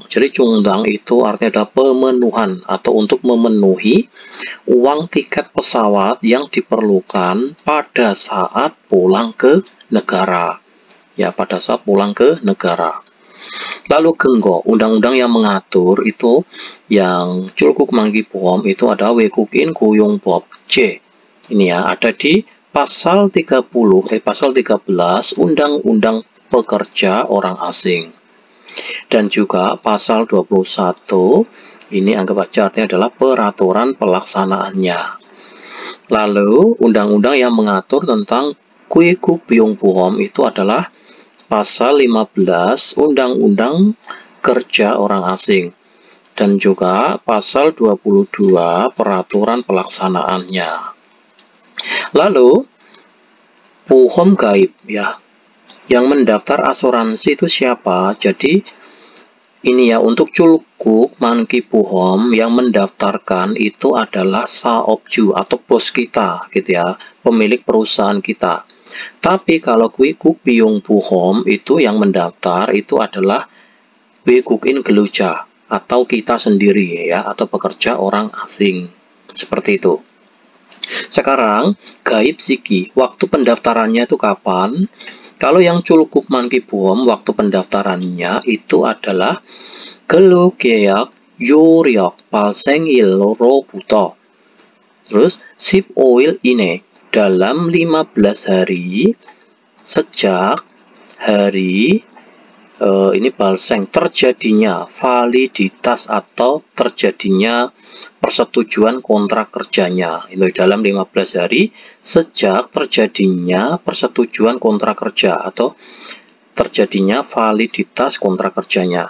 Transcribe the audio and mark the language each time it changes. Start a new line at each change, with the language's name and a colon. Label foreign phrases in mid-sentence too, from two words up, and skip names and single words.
Indonesian: Jadi Jongdang itu artinya adalah pemenuhan atau untuk memenuhi uang tiket pesawat yang diperlukan pada saat pulang ke negara. Ya, pada saat pulang ke negara. Lalu Genggo, undang-undang yang mengatur itu yang
Korean: 출국만기 보험
Indonesian: itu ada
Korean: 외국인 고용법
Indonesian: C. Ini ya, ada di pasal 13 Undang-Undang Pekerja Orang Asing. Dan juga pasal 21 ini anggap aja artinya adalah peraturan pelaksanaannya. Lalu undang-undang yang mengatur tentang
Korean: 귀국비용 보험
Indonesian: itu adalah pasal 15 Undang-Undang Kerja Orang Asing dan juga pasal 22 peraturan pelaksanaannya. Lalu
Korean: 보험 가입,
Indonesian: ya. Yang mendaftar asuransi itu siapa? Jadi ini ya, untuk
Korean: 출국만기 보험
Indonesian: yang mendaftarkan itu adalah saopju atau bos kita gitu ya, pemilik perusahaan kita. Tapi kalau
Korean: 귀국비용 보험
Indonesian: itu yang mendaftar itu adalah
Korean: 외국인 근로자
Indonesian: atau kita sendiri ya, atau pekerja orang asing. Seperti itu. Sekarang
Korean: 가입 시기,
Indonesian: waktu pendaftarannya itu kapan? Kalau yang
Korean: 출국만기 보험
Indonesian: waktu pendaftarannya itu adalah
Korean: 근로계약 요력 발생일로부터
Indonesian: terus
Korean: 15일 이내
Indonesian: dalam 15 hari sejak hari ini balseng terjadinya validitas atau terjadinya persetujuan kontrak kerjanya. Itu dalam 15 hari sejak terjadinya persetujuan kontrak kerja atau terjadinya validitas kontrak kerjanya.